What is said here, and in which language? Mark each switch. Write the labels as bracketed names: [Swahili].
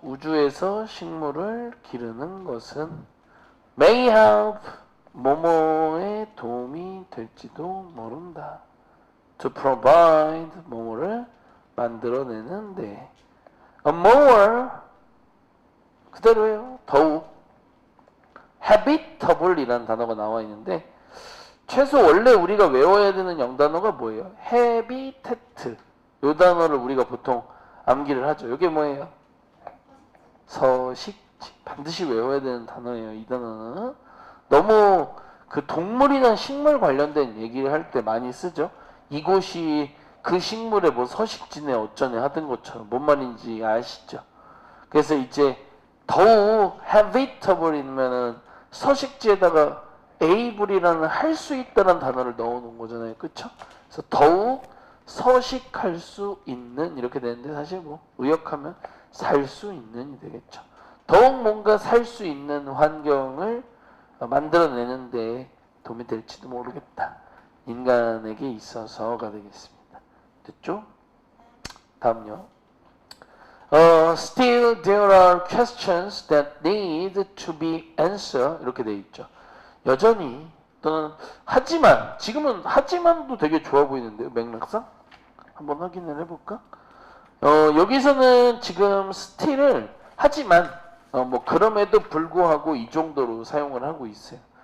[Korean] 우주에서 식물을 기르는 것은 [English] may help [Korean] 뭐뭐에 도움이 될지도 모른다. [English] to provide [Korean] 뭐뭐를 만들어내는데 [English] a more [Korean] 그대로예요. 더욱 habitable이라는 단어가 나와 있는데 최소 원래 우리가 외워야 되는 영단어가 뭐예요? [English] habitat. [Korean] 이 단어를 우리가 보통 암기를 하죠. 이게 뭐예요? 서식지. 반드시 외워야 되는 단어예요. 이 단어는 너무 그 동물이나 식물 관련된 얘기를 할 때 많이 쓰죠. 이곳이 그 식물의 뭐 서식지네 어쩌네 하던 것처럼 뭔 말인지 아시죠? 그래서 이제 더욱 habitable이면은 서식지에다가 able이라는 할 수 있다는 단어를 넣어놓은 거잖아요. 그쵸? 그래서 더욱 서식할 수 있는 이렇게 되는데 사실 뭐 의역하면 살 수 있는이 되겠죠. 더욱 뭔가 살 수 있는 환경을 만들어내는데 도움이 될지도 모르겠다. 인간에게 있어서가 되겠습니다. 됐죠? 다음요. [English] Still there are questions that need to be answered [Korean] 이렇게 돼 있죠. 여전히 또는 하지만 지금은 하지만도 되게 좋아 보이는데요. 맥락상 한번 확인을 해볼까? 여기서는 지금 still을 하지만 뭐 그럼에도 불구하고 이 정도로 사용을 하고 있어요.